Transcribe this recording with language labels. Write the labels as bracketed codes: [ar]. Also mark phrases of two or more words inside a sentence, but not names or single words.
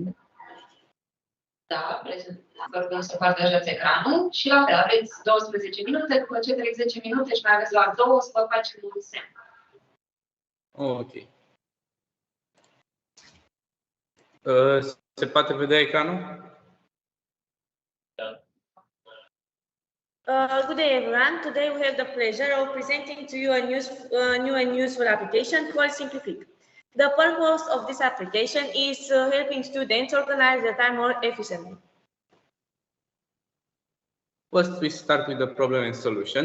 [ro] Da, vă rugăm să partajați ecranul și la fel aveți 12 minute, după ce trec 10 minute și mai aveți la 2 să vă facem un semn. Ok. Se poate vedea ecranul? Da. [en] Good day everyone. Today we have the pleasure of presenting to you a new and useful application called Simplifie. The purpose of this application is helping students organize their time more efficiently. First, we start with the problem and solution.